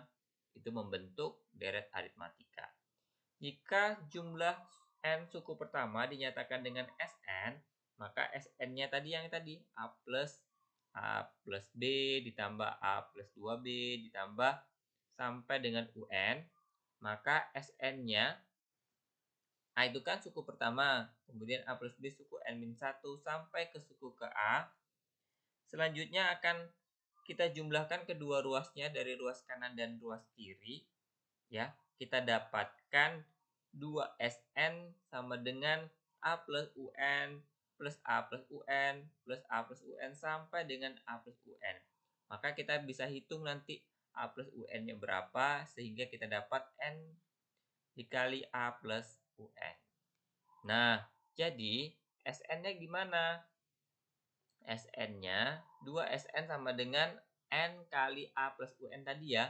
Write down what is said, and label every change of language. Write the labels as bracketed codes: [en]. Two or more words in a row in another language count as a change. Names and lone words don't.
[id] Itu membentuk deret aritmatika. Jika jumlah N suku pertama dinyatakan dengan Sn, maka Sn-nya tadi yang tadi A plus B ditambah A plus 2B ditambah sampai dengan UN, maka Sn-nya A itu kan suku pertama, kemudian A plus B suku N-1 sampai ke suku ke A. Selanjutnya akan kita jumlahkan kedua ruasnya dari ruas kanan dan ruas kiri. Ya, kita dapatkan 2Sn sama dengan A plus UN plus A plus UN plus A plus UN sampai dengan A plus UN. Maka kita bisa hitung nanti A plus UN-nya berapa sehingga kita dapat N dikali A plus UN. Nah, jadi Sn-nya gimana? Sn-nya 2Sn sama dengan N kali A plus UN tadi ya.